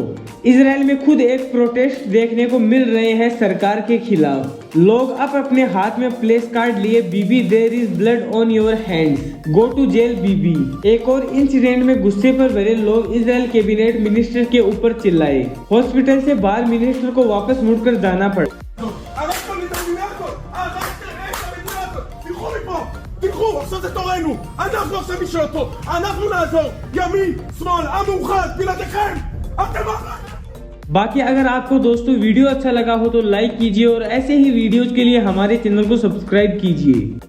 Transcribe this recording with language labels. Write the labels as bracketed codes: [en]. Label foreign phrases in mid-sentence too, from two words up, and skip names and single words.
[hi] इजराइल में खुद एक प्रोटेस्ट देखने को मिल रहे हैं सरकार के खिलाफ। लोग अब अपने हाथ में प्लेस कार्ड लिए [en] Bibi there is blood on your hands, go to jail Bibi. [hi] एक और इंसिडेंट में गुस्से पर भरे लोग इजराइल [en] cabinet minister [hi] के ऊपर चिल्लाए। हॉस्पिटल से बाहर मिनिस्टर को वापस मुड़कर जाना पड़ा। [he] תיקחו, עכשיו זה תורנו, אנחנו עכשיו נשאל אותו, אנחנו נעזור, ימין, שמאל, עם מאוחד, בלעדיכם, אתם [hi] बाकी अगर आपको दोस्तों वीडियो अच्छा लगा हो तो लाइक कीजिए और ऐसे ही वीडियोज के लिए हमारे चैनल को सब्सक्राइब कीजिए।